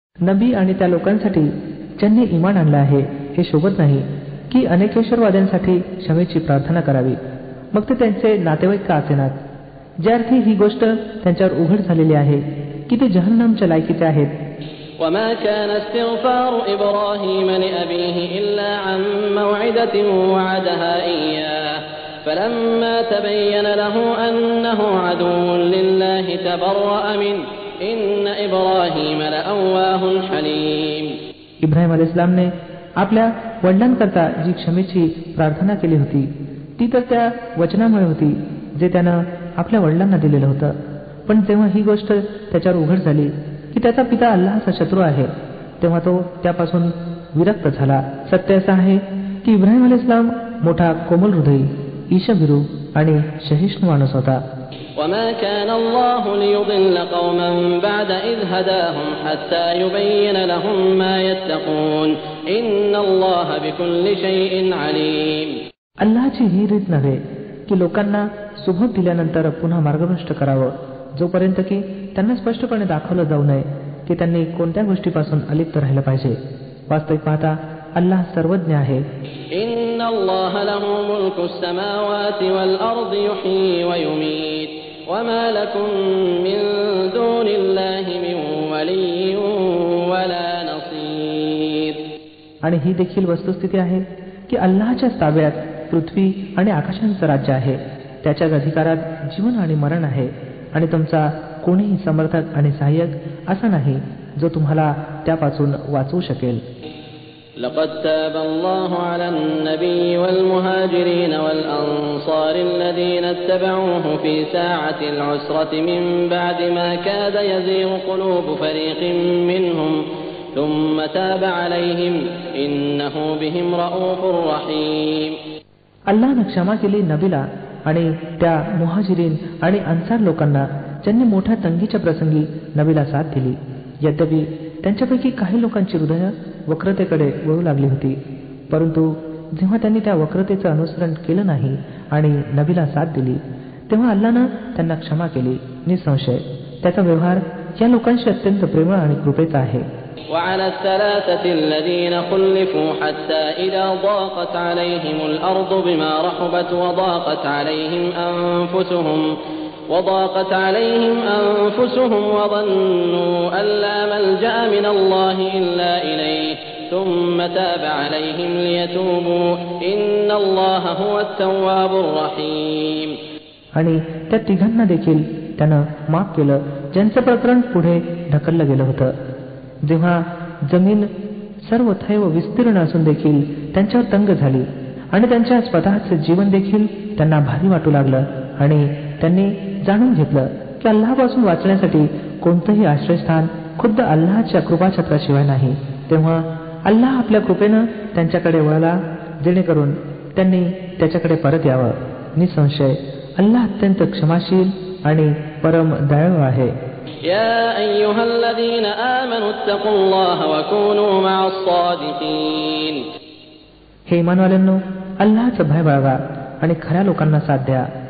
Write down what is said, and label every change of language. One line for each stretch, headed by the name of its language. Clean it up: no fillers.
Marathi: नबी आणि त्या लोकांसाठी ज्यांनी इमान आणलं आहे हे शोभत नाही की अनेकेश्वरवाद्यांसाठी क्षमेची प्रार्थना करावी, मग ते त्यांचे नातेवाईक का असेनात, ज्या अर्थी ही गोष्ट त्यांच्यावर उघड झालेली आहे की ते जहन्नमच्या लायकीचे आहेत.
Arabic: وما كان استغفار إبراهيم لأبيه إلا عن موعدة وعدها إياه فلما تبين له أنه عدو لله تبرأ منه إن إبراهيم لأواه حليم.
Marathi: इब्राहिम अलैहिस्सलामने आपल्या वडिलांकरता जी क्षमेची प्रार्थना केली होती ती तर त्या वचनामुळे होती जे त्यानं आपल्या वडिलांना दिलेलं होतं. पण जेव्हा ही गोष्ट त्याच्यावर उघड झाली की त्याचा पिता अल्लाहचा शत्रू आहे तेव्हा तो त्यापासून विरक्त झाला. सत्य असं आहे की इब्राहिम अलैहिस्सलाम मोठा कोमल हृदयी, ईशभिरू आणि सहिष्णू माणूस होता.
Arabic: وما كان الله ليضل قوما بعد إذ هداهم حتى يبين لهم ما يتقون إن الله بكل شيء عليم.
Marathi: अल्लाहची ही रीत नव्हे की लोकांना सुबोध दिल्यानंतर पुन्हा मार्गभ्रष्ट करावं, जोपर्यंत की त्यांना स्पष्टपणे दाखवलं जाऊ नये की त्यांनी कोणत्या गोष्टीपासून अलिप्त राहिलं पाहिजे. वास्तविक पाहता अल्लाह सर्वज्ञ आहे.
Arabic: إن الله له ملك السماوات والأرض يحيي ويميت وما لكم من دون الله من ولي ولا نصير.
Marathi: आणि ही देखील वस्तुस्थिती आहे की अल्लाहच्या ताब्यात पृथ्वी आणि आकाशांचं राज्य आहे. त्याच्याच अधिकारात जीवन आणि मरण आहे आणि तुमचा कोणीही समर्थक आणि सहाय्यक असा नाही जो तुम्हाला त्यापासून वाचवू शकेल.
Arabic: لقد تاب الله على النبي والمهاجرين والأنصار الذين اتبعوه في ساعة العسرة من بعد ما كاد يزيغ قلوب فريق منهم ثم تاب عليهم إنه بهم رؤوف رحيم.
Marathi: अल्लाहने क्षमा केली नबीला आणि त्या मुहाजिरीन आणि अन्सार लोकांना ज्यांनी मोठ्या तंगीच्या प्रसंगी नबीला साथ दिली. यद्यपि त्यांच्यापैकी काही लोकांची हृदय वक्रतेकडे वळू लागली होती, परंतु जेव्हा त्यांनी त्या वक्रतेचं अनुसरण केलं नाही आणि नबीला साथ दिली तेव्हा अल्लाहनं त्यांना क्षमा केली. निसंशय त्याचा व्यवहार या लोकांशी अत्यंत प्रेमळ आणि कृपेचा आहे.
Arabic: وعلى الثلاثة الذين خلفوا حتى إذا ضاقت عليهم الأرض بما رحبت وضاقت عليهم أنفسهم وظنوا أن لا ملجأ من الله إلا إليه ثم تاب عليهم ليتوبوا إن الله هو التواب الرحيم.
Marathi: आणि त्या तिघांना देखील त्यानं माफ केलं ज्यांचं प्रकरण पुढे ढकललं गेलं होतं. जेव्हा जमीन सर्व थैव विस्तीर्ण असून देखील त्यांच्यावर तंग झाली आणि त्यांच्या स्वतःचे जीवन देखील त्यांना भारी वाटू लागलं आणि त्यांनी जाणून घेतलं की अल्लाहपासून वाचण्यासाठी कोणतंही आश्रयस्थान खुद्द अल्लाहच्या कृपाछत्राशिवाय नाही, तेव्हा अल्लाह आपल्या कृपेनं त्यांच्याकडे वळला जेणेकरून त्यांनी त्याच्याकडे परत यावं. निसंशय अल्लाह अत्यंत क्षमाशील आणि परम दयाळू आहे.
Arabic: या अय्युहल्लज़ीना आमनू इत्तक़ुल्लाह व कूनू मअस सादिक़ीन.
Marathi: हे ईमानवाल्यांनो, अल्लाहचं भय बाळगा आणि खऱ्या लोकांना साथ द्या.